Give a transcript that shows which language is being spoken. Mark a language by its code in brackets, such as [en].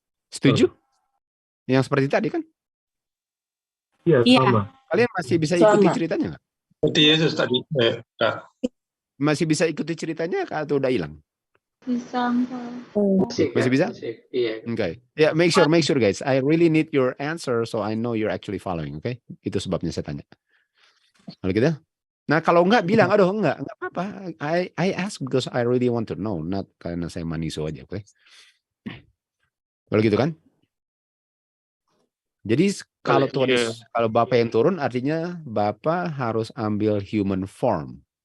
[id] Setuju? Yang seperti tadi kan? Iya, sama. Kalian masih bisa ikuti ceritanya nggak? Seperti Yesus tadi. Masih bisa ikuti ceritanya atau udah hilang? Bisa. Masih bisa? Iya. [en] Okay. Ya, make sure guys. I really need your answer so I know you're actually following. Okay? [id] Itu sebabnya saya tanya. Kalau gitu? Nah, kalau enggak bilang, aduh enggak apa-apa. [en] I ask because I really want to know, not [id] karena saya maniso aja, oke? Kalau gitu kan? Jadi kalau kalau Bapak yang turun, artinya Bapak harus ambil human form.